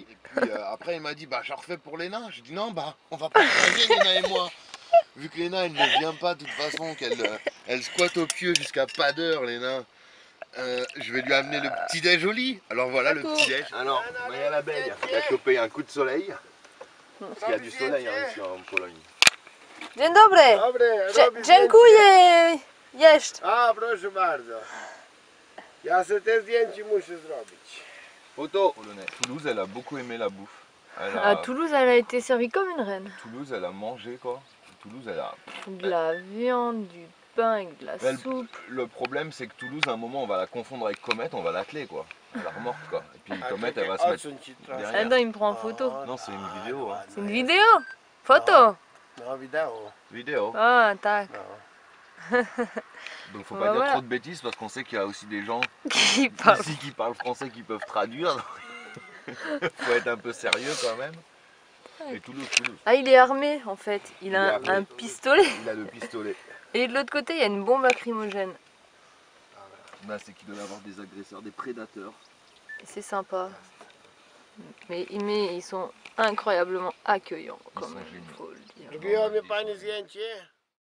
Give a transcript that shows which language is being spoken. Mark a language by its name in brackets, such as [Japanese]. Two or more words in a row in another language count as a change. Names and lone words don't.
[French] Et puis après, il m'a dit, bah, j'en refais pour Léna. J'ai dit, non, bah, on va pas partager, Léna et moi. Vu que Léna, elle ne vient pas de toute façon, qu'elle elle squatte au pieu jusqu'à pas d'heure, Léna. Je vais lui amener le petit déj au lit. Alors voilà le petit déj. Alors, Maya l'abeille, il a chopé un coup de soleil. Parce qu'il y a du soleil ici en Pologne. [Polish] Dzień dobry! Dobre, robisz Dziękuję! Jeszcze! A, proszę bardzo. Ja sobie te zdjęcie muszę zrobić. [French] Photo polonais. Toulouse, elle a beaucoup aimé la bouffe. À Toulouse, elle a été servie comme une reine. Toulouse, elle a mangé quoi. Toulouse, elle a. De la viande, du pain avec de la Mais soupe. le problème, c'est que Toulouse, à un moment, on va la confondre avec Comet, on va l'atteler quoi. Elle a remorte quoi. Et puis Comet, elle va se mettre [Polish] Odsuń ci trochę. [French] derrière. Attends, il me prend en photo. Non, c'est une vidéo. Hein. C'est une vidéo? Photo? [Polish] No wideo. [French] Vidéo. [Polish] Ah, tac. No. [French] Donc faut Bah, pas dire voilà. trop de bêtises parce qu'on sait qu'il y a aussi des gens Qui parle. ici qui parlent français qui peuvent traduire. Faut être un peu sérieux quand même. Et Toulouse. Ah, il est armé en fait. Il a armé. un pistolet. Il a le pistolet. Et de l'autre côté, il y a une bombe lacrymogène. Là, c'est qu'il doit y avoir des agresseurs, des prédateurs. C'est sympa. Mais ils sont incroyablement accueillants quand sont même, géniaux. faut le dire. [Polish] Robiła mnie pani zdjęcie?